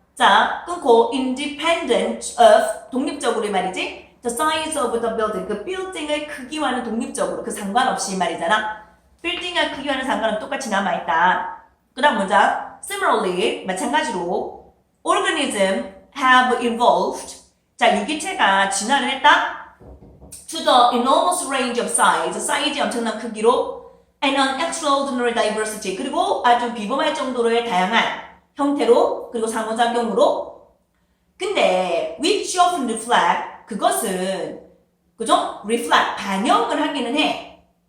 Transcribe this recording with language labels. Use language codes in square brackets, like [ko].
[ko] 자 끊고 [en] independent of [ko] 독립적으로 말이지 [en] the size of the building [ko] 그 빌딩의 크기와는 독립적으로 그 상관없이 말이잖아. 빌딩의 크기와는 상관없이 똑같이 남아있다. 그 다음 문장 [en] Similarly, [ko] 마찬가지로 [en] organism have evolved. [ko] 자, 유기체가 진화를 했다. [en] To the enormous range of size, [ko] 사이즈의 엄청난 크기로 [en] and an extraordinary diversity. [ko] 그리고 아주 비범할 정도로의 다양한 형태로 그리고 상호작용으로. 근데 [en] which often reflect [ko] 그것은 그죠? reflect 반영을 하기는 해.